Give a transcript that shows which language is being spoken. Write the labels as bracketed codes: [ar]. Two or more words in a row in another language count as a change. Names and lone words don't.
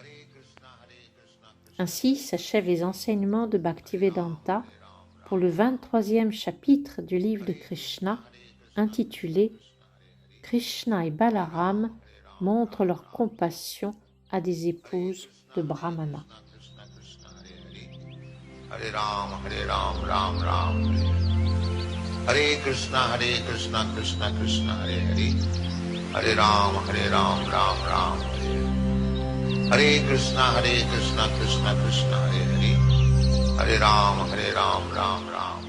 [fr] Ainsi s'achèvent les enseignements de Bhaktivedanta pour le 23e chapitre du livre de Krishna, intitulé « Krishna et Balaram montrent leur compassion à des épouses de Brahmana ». [sa] Hare Ram, Ram Ram, Hare Krishna, Krishna Krishna, Hare Hare, Hare Ram, Ram Ram, Hare Krishna, Krishna Krishna, Hare Hare, Hare Ram, Ram Ram.